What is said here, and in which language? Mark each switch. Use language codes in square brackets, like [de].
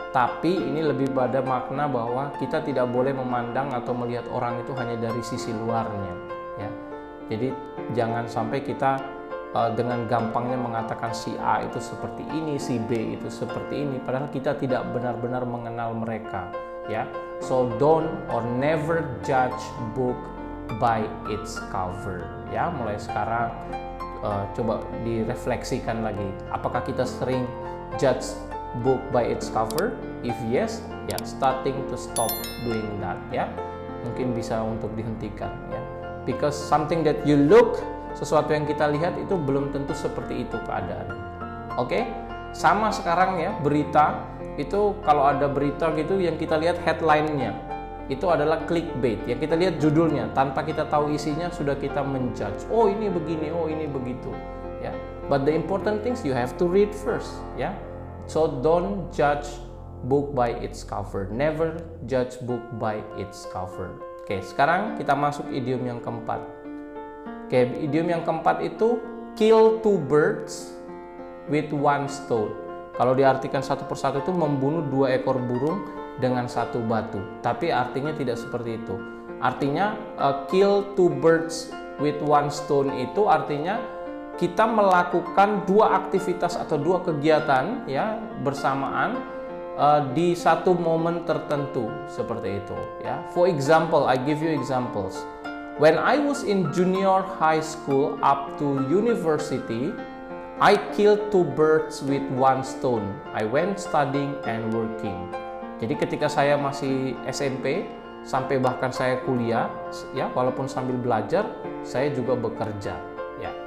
[id] Tapi ini lebih pada makna bahwa kita tidak boleh memandang atau melihat orang itu hanya dari sisi luarnya ya. Jadi jangan sampai kita dengan gampangnya mengatakan si A itu seperti ini, si B itu seperti ini, padahal kita tidak benar-benar mengenal mereka ya. [en] So don't or never judge book by its cover ya. [id] Mulai sekarang coba direfleksikan lagi, apakah kita sering [en] judge book by its cover? If yes, ya starting to stop doing that ya. [id] Mungkin bisa untuk dihentikan ya. [en] Because something that you look, [id] sesuatu yang kita lihat itu belum tentu seperti itu keadaan. Oke? Sama sekarang ya, berita itu kalau ada berita gitu yang kita lihat headline-nya itu adalah clickbait. Yang kita lihat judulnya, tanpa kita tahu isinya sudah kita menjudge. Oh ini begini, oh ini begitu. Ya. [en] But the important things you have to read first. Ya. So don't judge book by its cover. Never judge book by its cover. [id] Oke, sekarang kita masuk idiom yang keempat. Oke, idiom yang keempat itu [en] kill two birds with one stone. [id] Kalau diartikan satu persatu itu membunuh 2 ekor burung dengan 1 batu. Tapi artinya tidak seperti itu. Artinya [en] kill two birds with one stone [id] itu artinya kita melakukan 2 aktivitas atau 2 kegiatan ya bersamaan di satu momen tertentu seperti itu ya. [en] For example, I give you examples. When I was in junior high school up to university, I killed 2 birds with one stone. I went studying and working. [id] Jadi ketika saya masih SMP sampai bahkan saya kuliah ya, walaupun sambil belajar saya juga bekerja ya.